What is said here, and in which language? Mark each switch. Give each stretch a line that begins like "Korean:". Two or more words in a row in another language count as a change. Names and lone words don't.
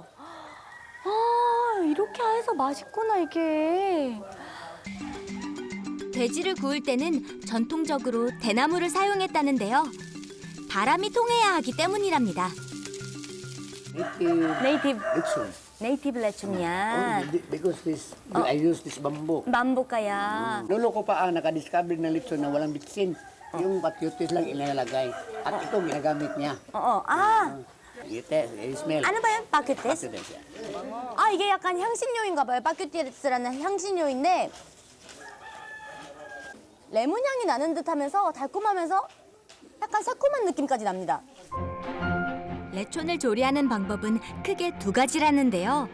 Korean: 아, 이렇게 해서 맛있구나, 이게. 돼지를 구울 때는 전통적으로 대나무를 사용했다는데요. 바람이 통해야 하기 때문이랍니다. 네이티브, Lechon. 네이티브 레촌이야.
English: Because I use this bamboo. 맘보까야.
Filipino: Lolo ko pa nakadiscover ng lechon na walang bitsin. Yung patriotis lang ilalagay. At ito ginagamit niya.
Korean: 아,
Filipino: Ite, smell. ano ba yun?
Korean: 바큐티스?
Filipino: Patriotis.
Korean: 아, 이게 약간 향신료인가 봐요. 바큐티스라는 향신료인데 레몬 향이 나는 듯 하면서 달콤하면서 약간 새콤한 느낌까지 납니다. 레촌을 조리하는 방법은 크게 2가지라는데요.